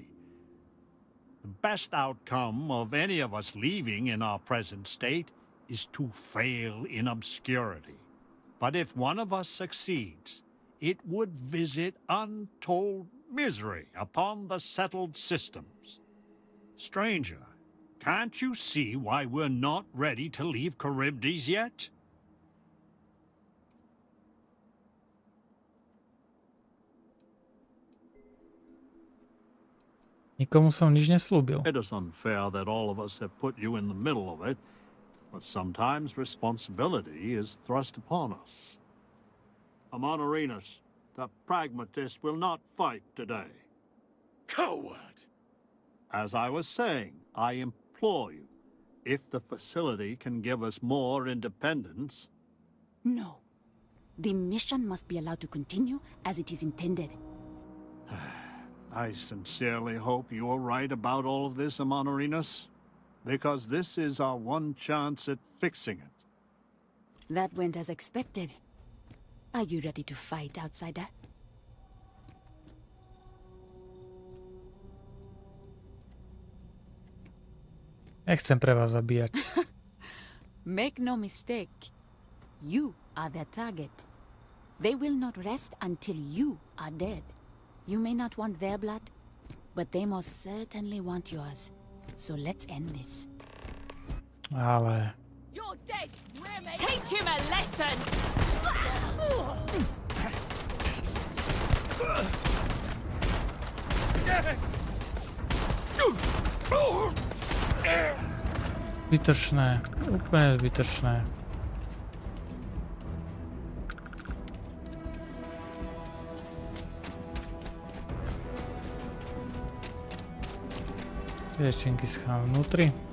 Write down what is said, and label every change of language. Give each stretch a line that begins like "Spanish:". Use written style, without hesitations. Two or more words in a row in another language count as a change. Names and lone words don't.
English: The best outcome of any of us leaving in our present state is to fail in obscurity. But if one of us succeeds, it would visit untold misery upon the settled systems. Stranger, can't you see why we're not ready to leave Charybdis yet?
Slovak: Nikomu som nič neslúbil.
English: It is unfair that all of us have put you in the middle of it, but sometimes responsibility is thrust upon us. Amonarinus, the pragmatist, will not fight today. Coward! As I was saying, I implore you, if the facility can give us more independence... No. The mission must be allowed to continue as it is intended. I sincerely hope you are right about all of this, Amonarinus, because this is our one chance at fixing it. That went as expected. Are you ready to fight, outsider?
Slovak: Nechcem pre vás zabíjať.
English: Make no mistake. You are their target. They will not rest until you are dead. You may not want their blood, but they most certainly want yours. So let's end this.
Slovak: Ale...
English: You're dead, Remy! Teach him a lesson!
Slovak: Zbytočné. Úplne zbytočné. Riečinky schám vnútri.